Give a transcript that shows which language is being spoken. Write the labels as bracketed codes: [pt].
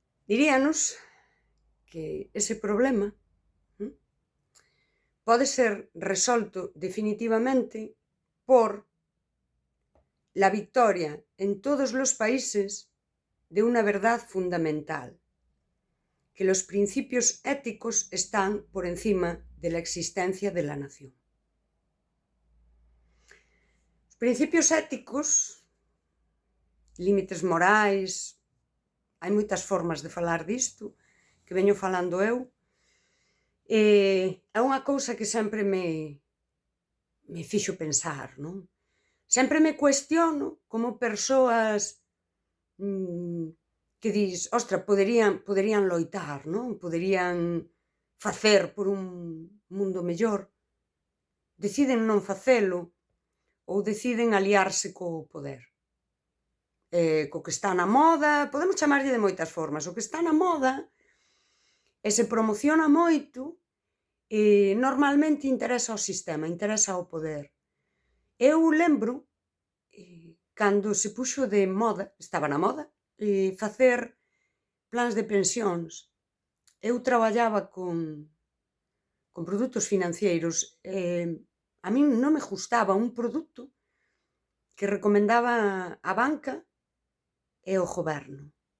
[gl] Diríanos que ese problema pode ser resolto definitivamente [es] por la victoria en todos los países de una verdad fundamental, que los principios éticos están por encima de la existencia de la nación. [gl] Os principios éticos, límites morais, hai moitas formas de falar disto, que veño falando eu, é unha cousa que sempre me fixo pensar, non? Sempre me cuestiono como persoas que dis, ostra, poderían loitar, non? Poderían facer por un mundo mellor, deciden non facelo ou deciden aliarse co poder. Co que está na moda, podemos chamarlle de moitas formas, o que está na moda e se promociona moito, normalmente interesa ao sistema, interesa ao poder. Eu lembro, cando se puxo de moda, estaba na moda, facer plans de pensións. Eu traballaba con produtos financeiros, a min non me gustaba un produto que recomendaba a banca e o goberno.